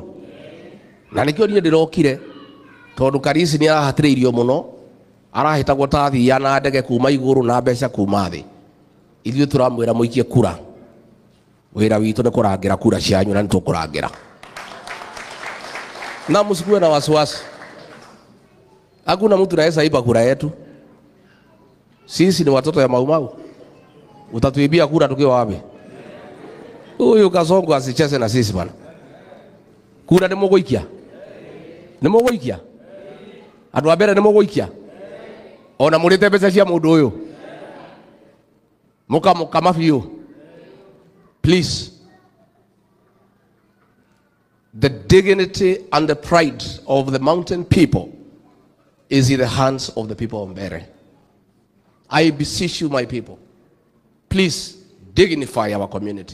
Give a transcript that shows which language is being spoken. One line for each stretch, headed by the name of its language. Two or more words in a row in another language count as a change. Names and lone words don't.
Kikuyu: Na nĩkĩo niĩ ndĩrokire tondu Karisi ni arahatiriirio muno, arahitagwo ta thia na ndege kuma iguru na mbeca kuma thi. Ithuĩ turamwĩra mũikie kura, wĩra witũ nĩ kũrangira kura cianyu na nĩtũkũrangira.
Swahili: Na msikuwe na wasiwasi, hakuna mtu anaweza iba kura yetu. Sisi ni watoto ya Mau Mau. Utatuibia kura tukiwa wapi? Huyu Kasongo asicheze na sisi bana.
Kikuyu: Kura ni mũgũikia? Ni mũgũikia? Andũ a mbere ni mũgũikia? Ona mũrĩte mbeca cia mũndũ ũyũ mũkamũkama biũ.
English: Please, the dignity and the pride of the mountain people is in the hands of the people of Mbeere. I beseech you, my people, please dignify our community.